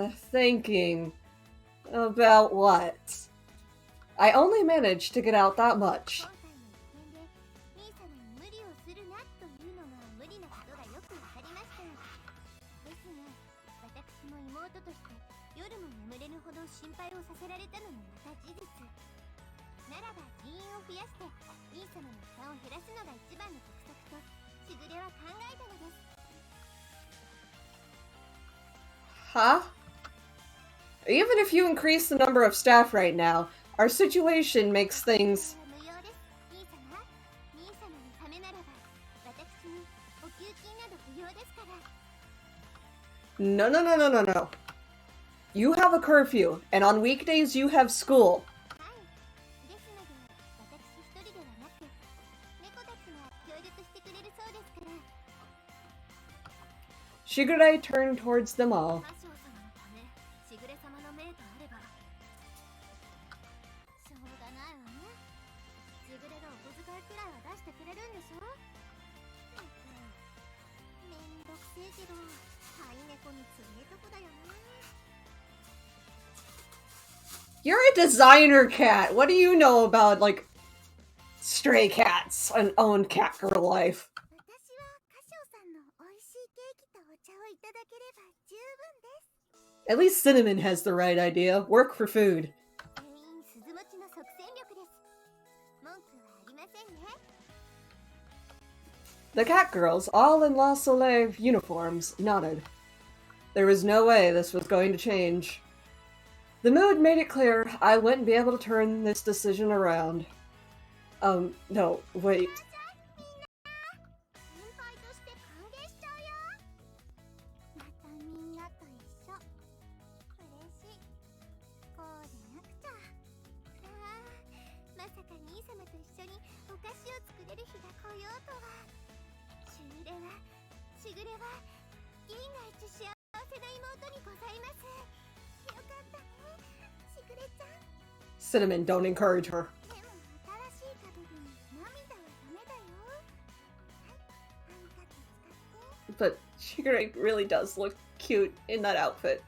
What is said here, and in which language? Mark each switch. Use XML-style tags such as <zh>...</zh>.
<en>Thinking about what? I only managed to get out that much.</en> <ja>今回の実験で兄様に無理をするなというのが無理なことがよくわかりました。ですが、私も妹として夜も眠れぬほど心配をさせられたのもまた事実。ならば人員を増やして兄様の負担を減らすのが一番の得策としぐれは考えたのです。</ja> <en>Huh? Even if you increase the number of staff right now, our situation makes things...</en> <ja>無用です、兄様。兄様のためならば私にお給金など不要ですから。</ja> <en>No, no, no, no, no, no. You have a curfew, and on weekdays you have school.</en> <ja>はい。ですので私一人ではなく猫たちが協力してくれるそうですから。</ja> <en>Shigure turned towards them all.</en> <ja>魔性様のためしぐれ様の命とあればしょうがないわね。しぐれがお小遣いくらいは出してくれるんでしょ。めんどくせえけど飼い猫についとこだよね。</ja> <en>You're a designer cat. What do you know about, like, stray cats and own cat girl life?</en> <ja>私は歌唱さんの美味しいケーキとお茶をいただければ十分です。</ja> <en>At least Cinnamon has the right idea. Work for food.</en> <ja>全員鈴持ちの即戦力です。文句はありませんね。</ja> <en>The cat girls, all in La Soleil uniforms, nodded. There was no way this was going to change. The mood made it clear I wouldn't be able to turn this decision around. No, wait.</en> <ja>先輩として歓迎しちゃうよ。またみんなと一緒。嬉しい。こうでなくちゃ。ああ、まさか兄様と一緒にお菓子を作れる日が来ようとは。しぐれは銀河一幸せな妹にございます。よかったね、しぐれちゃん。</ja> <en>Cinnamon, don't encourage her.</en> <ja>でも新しい門に涙はダメだよ。はい、ハンカチ使って。</ja> <en>But Shigure really does look cute in that outfit.</en>